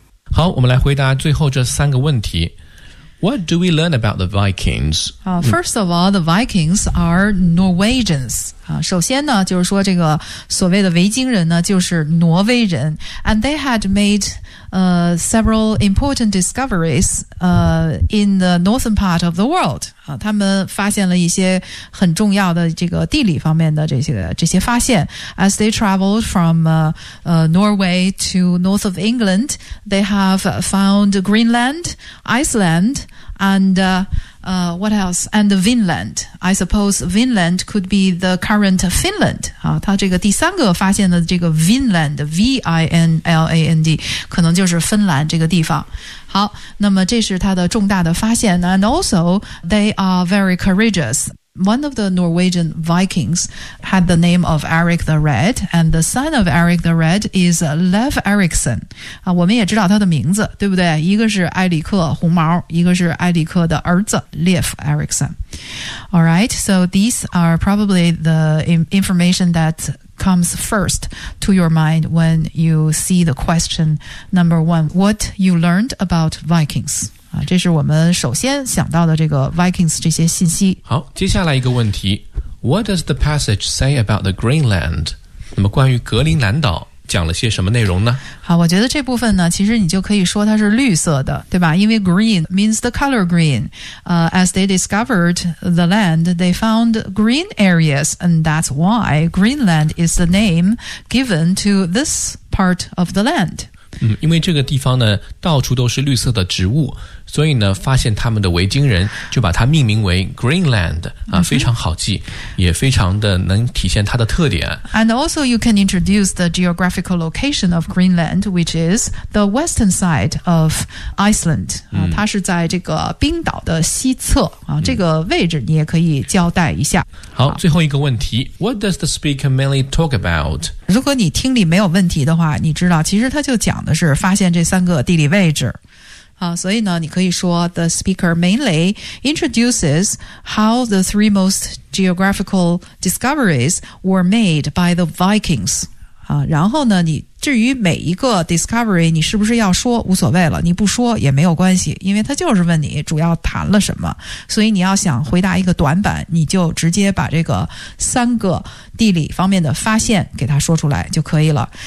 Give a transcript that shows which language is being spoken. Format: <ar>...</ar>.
<zh>好，我们来回答最后这三个问题。</zh> <en>What do we learn about the Vikings? First of all, the Vikings are Norwegians.</en> <zh>首先呢，就是说这个所谓的维京人呢，就是挪威人。</zh> <en>And they had made several important discoveries in the northern part of the world.</en> <zh>他们发现了一些很重要的这个地理方面的这些发现。</zh> <en>As they traveled from Norway to north of England, they have found Greenland, Iceland, and what else? And Vinland. I suppose Vinland could be the current Finland.</en> <zh>他这个第三个发现的这个 Vinland, V-I-N-L-A-N-D, 可能就是芬兰这个地方。好，那么这是他的重大的发现。</zh> <en>And also, they are very courageous. One of the Norwegian Vikings had the name of Eric the Red, and the son of Eric the Red is Leif Erikson.</en> <zh>我们也知道他的名字，对不对？一个是埃里克红毛，一个是埃里克的儿子 Leif Erikson.</zh> <en>All right, so these are probably the information that comes first to your mind when you see the question number one, what you learned about Vikings.</en> <zh>这是我们首先想到的这个 Vikings 这些信息。好，接下来一个问题，</zh> <en>What does the passage say about the Greenland?</en> <zh>那么关于格陵兰岛讲了些什么内容呢？好，我觉得这部分呢，其实你就可以说它是绿色的，对吧？因为</zh> <en>green means the color green. As they discovered the land, they found green areas, and that's why Greenland is the name given to this part of the land.</en> <zh>因为这个地方呢到处都是绿色的植物，所以呢发现他们的维京人就把它命名为 Greenland, 非常好记，也非常的能体现它的特点。</zh> <en>And also you can introduce the geographical location of Greenland, which is the western side of Iceland.</en> <zh>它是在这个冰岛的西侧，这个位置你也可以交代一下。好，最后一个问题，</zh> <en>What does the speaker mainly talk about?</en> <zh>如果你听力没有问题的话，你知道其实他就讲的是发现这三个地理位置。所以呢你可以说</zh> <en>the speaker mainly introduces how the three most geographical discoveries were made by the Vikings.</en> <zh>然后呢你至于每一个 discovery 你是不是要说无所谓了，你不说也没有关系，因为他就是问你主要谈了什么。所以你要想回答一个短板，你就直接把这个三个地理方面的发现给他说出来就可以了。</zh>